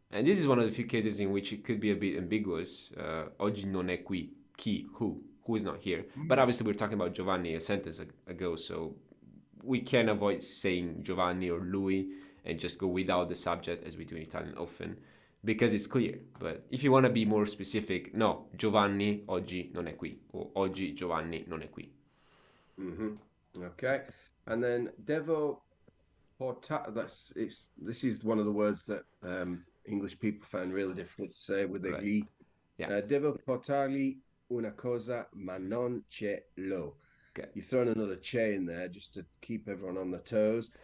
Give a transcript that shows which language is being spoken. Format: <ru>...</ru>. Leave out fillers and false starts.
<en>And this is one of the few cases in which it could be a bit ambiguous.</en> <it>Oggi non è qui. Chi?</it> <en>Who is not here? But Mm. obviously, we're talking about Giovanni a sentence ago, so we can avoid saying Giovanni or lui and just go without the subject as we do in Italian often because it's clear. But if you want to be more specific, no,</en> <it>Giovanni oggi non è qui, or oggi Giovanni non è qui. Hmm.</it> <en>Okay, and then devo that's it's this is one of the words that English people find really difficult to say with the Right.</en> <it>gli.</it> <en>Yeah.</en> <it>Devo portargli una cosa, ma non ce l'ho.</it> <en>Okay. You've thrown another che in there just to keep everyone on their toes.</en>